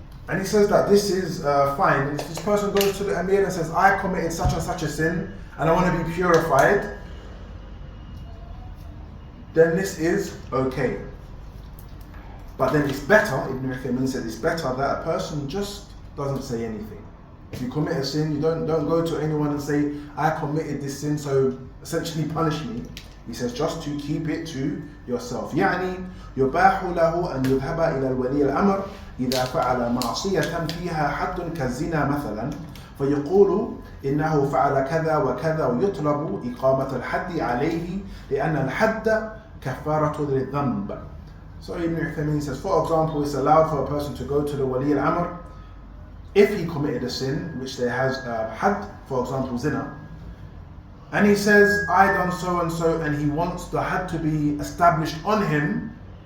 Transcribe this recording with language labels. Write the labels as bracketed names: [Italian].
[English] And he says that this is fine. If this person goes to the Amir and says, I committed such and such a sin and I want to be purified, then this is okay. But then it's better, Ibn Uthaymeen said, it's better that a person just doesn't say anything. If you commit a sin, you don't go to anyone and say, I committed this sin, so essentially punish me. He says just to keep it to yourself. [Arabic] يعني يباح له أن يذهب إلى الولي الأمر إذا فعل معصية فيها حد كالزنا مثلا فيقول إنه فعل كذا وكذا ويطلب إقامة الحد عليه لأن الحد كفارة للذنب. [English] So Ibn Uthaymeen says, for example, it's allowed for a person to go to the Wali al-Amr if he committed a sin, which there has had, for example, zina, and he says, I done so and so, and he wants the had to be established on him.